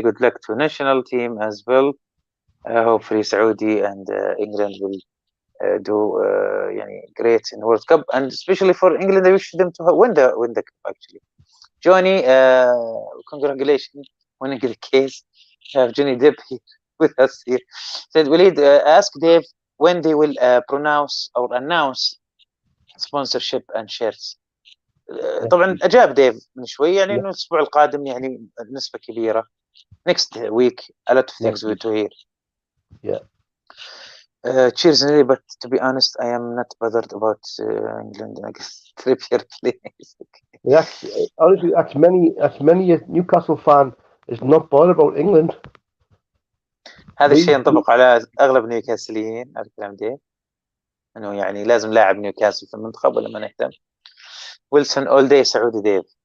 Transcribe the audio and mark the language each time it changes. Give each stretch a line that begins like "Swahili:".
English: Good luck to national team as well. Hopefully Saudi and England will do great in the World Cup, and especially for England, I wish them to win the cup. Actually, Johnny, congratulations winning the case. Have Johnny Depp here with us here. Said Waleed, ask Dave when they will pronounce or announce sponsorship and shares.
Arabic: طبعا أجاب ديف من شوي، يعني إنه الأسبوع القادم يعني بنسبة كبيرة.
English: Next week, a lot of things we to hear. Yeah. Cheers, Nelly, but to be honest, I am not bothered about England. I guess Trippier plays. That's honestly, that's many Newcastle fan is not bothered about England.
Arabic: هذا الشيء ينطبق على أغلب نيوكاسليين. على الكلام ده إنه يعني لازم لاعب نيوكاسل في المنتخب ولا ما نهتم. ويلسون
English: all day
Arabic: سعودي ديف.